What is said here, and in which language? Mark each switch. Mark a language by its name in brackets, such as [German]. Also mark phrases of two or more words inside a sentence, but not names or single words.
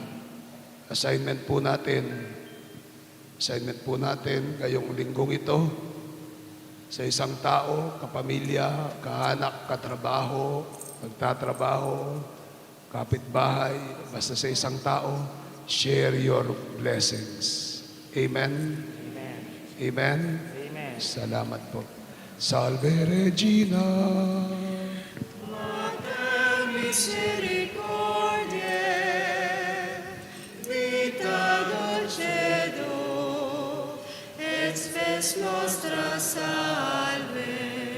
[Filipino] Assignment po natin ngayong linggong ito sa isang tao, kapamilya, kaanak, katrabaho, magtatrabaho, kapitbahay, basta sa isang tao, [English] share your blessings. [Filipino] Amen? Amen. Amen? Amen. Salamat po. [Latin] Salve Regina. Mater misericordiae, vita dulcedo, et spes nostra salve.